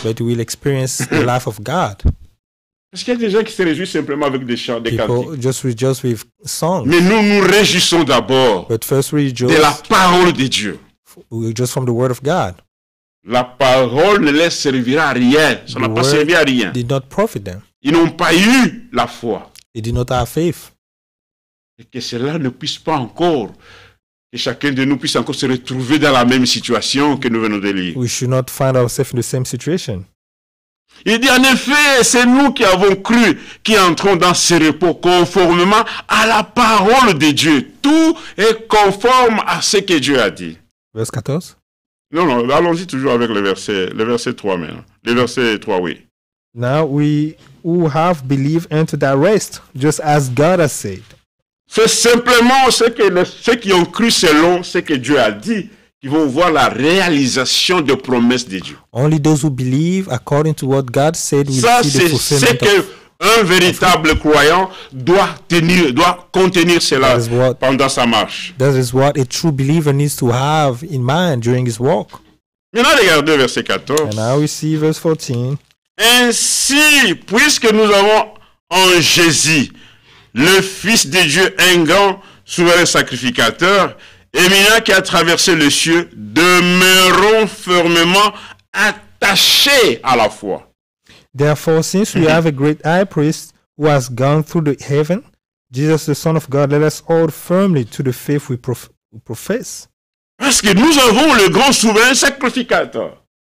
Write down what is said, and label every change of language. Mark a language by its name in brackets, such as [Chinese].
[English] But we will experience the life of God. [French] Parce qu'il y a des gens qui se réjouissent simplement avec des chants, des cantiques. [English] People just rejoice with songs. [French] Mais nous nous réjouissons d'abord [English] But first we [French] de [English] rejoice [French] la parole de Dieu. [English] just from the word of God. [French] La parole ne les servira à rien. Ça n'a [English] The [French] pas [English] word [French] servi à rien. [English] did not profit them. [French] Ils n'ont pas eu la foi. [English] They did not have faith. [French] Et que cela ne puisse pas encore, que chacun de nous puisse encore se retrouver dans la même situation que nous venons de lire. [English] We should not find ourselves in the same situation. [French] Il dit en effet, c'est nous qui avons cru, qui entrons dans ce repos conformément à la parole de Dieu. Tout est conforme à ce que Dieu a dit. [English] Verse 14. [French] Non, allons-y toujours avec le verset 3 maintenant. Le verset 3, oui. [English] Now we who have believed enter that rest, just as God has said. [French] C'est simplement ceux qui ont cru selon ce que Dieu a dit, qui vont voir la réalisation des promesses de Dieu. [English] Only those who believe according to what God said will [French] Ça, [English] see the [French] c'est ce [English] fulfillment of. [French] qu'un véritable croyant doit contenir cela [English] That is what- [French] pendant sa marche. [English] That is what a true believer needs to have in mind during his walk. [French] Maintenant, regardez verset 14. [English] And now we see verse 14. [French] Ainsi, puisque nous avons en Jésus, le Fils de Dieu, un grand souverain sacrificateur, éminent qui a traversé le ciel, demeurons fermement attachés à la foi. [English] Therefore, since we have a great high priest who has gone through the heaven, Jesus the Son of God, let us hold firmly to the faith we profess. [French] Parce que nous avons le grand souverain sacrificateur.